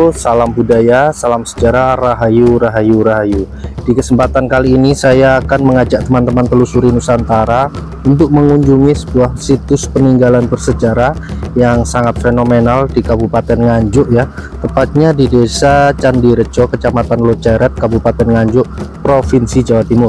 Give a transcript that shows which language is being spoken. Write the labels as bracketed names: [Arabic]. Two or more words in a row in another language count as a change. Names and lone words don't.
[Indonesian] Salam budaya, salam sejarah, rahayu, rahayu, rahayu. Di kesempatan kali ini saya akan mengajak teman-teman telusuri Nusantara untuk mengunjungi sebuah situs peninggalan bersejarah yang sangat fenomenal di Kabupaten Nganjuk ya. Tepatnya di Desa Candirejo, Kecamatan Loceret, Kabupaten Nganjuk, Provinsi Jawa Timur.